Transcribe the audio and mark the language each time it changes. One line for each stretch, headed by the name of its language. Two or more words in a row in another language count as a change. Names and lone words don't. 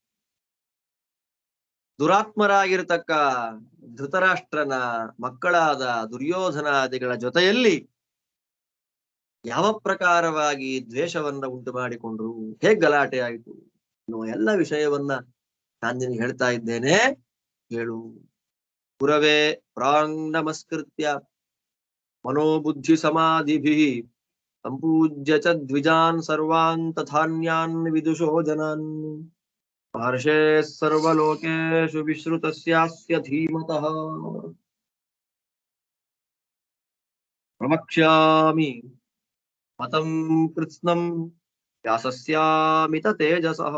Kannada: ದುರಾತ್ಮರಾಗಿರ್ತಕ್ಕ ಧೃತರಾಷ್ಟ್ರನ ಮಕ್ಕಳಾದ ದುರ್ಯೋಧನಾದಿಗಳ ಜೊತೆಯಲ್ಲಿ ಯಾವ ಪ್ರಕಾರವಾಗಿ ದ್ವೇಷವನ್ನ ಉಂಟು ಮಾಡಿಕೊಂಡ್ರು, ಹೇಗ್ ಗಲಾಟೆ ಆಯಿತು ಅನ್ನುವ ಎಲ್ಲ ವಿಷಯವನ್ನ ನಾನು ನಿನಗೆ ಹೇಳ್ತಾ ಇದ್ದೇನೆ, ಹೇಳು.
Sanskrit: ಪುರವೇ ಪ್ರಾಂಗ್ ನಮಸ್ಕೃತ್ಯ ಮನೋಬುದ್ಧಿ ಸಮಾಧಿಭಿಃ ಸಂಪೂಜ್ಯ ಚ ದ್ವಿಜಾನ್ ಸರ್ವಾನ್ ತಥಾನ್ಯಾನ್ ವಿದುಷೋ ಜನಾನ್ ಮಹರ್ಷೇ ಸರ್ವಲೋಕೇಶು ವಿಶ್ರುತಸ್ಯಾಸ್ಯ ಧೀಮತಃ ಪ್ರವಕ್ಷ್ಯಾಮಿ ಮತಂ ಕೃತ್ಸ್ನಂ ವ್ಯಾಸಸ್ಯಾಮಿತ ತೇಜಸಃ.